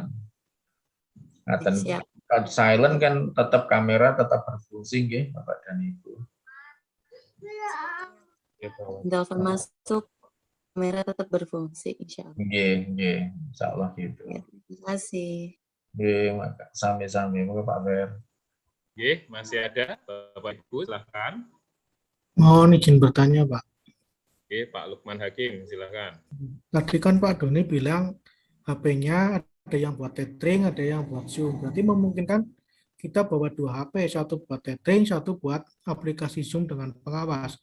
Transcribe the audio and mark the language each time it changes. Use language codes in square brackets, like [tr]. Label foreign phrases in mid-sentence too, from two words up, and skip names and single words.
[id] siap. Silent kan tetap kamera tetap berfungsi nggih Bapak dan Ibu. Telepon masuk, kamera tetap berfungsi, [ar] إن شاء الله. [id] Nggih, [ar] إن شاء الله [id] gitu. Ya, terima kasih. [jv] Nggih, sami-sami Pak Fer. [id] Nggih, masih ada Bapak Ibu, silahkan. Mohon izin bertanya, Pak. Oke, Pak Lukman Hakim, silakan. Tadi kan Pak Doni bilang HP-nya ada yang buat tethering, ada yang buat Zoom. Berarti memungkinkan kita bawa 2 HP, satu buat tethering, satu buat aplikasi Zoom dengan pengawas.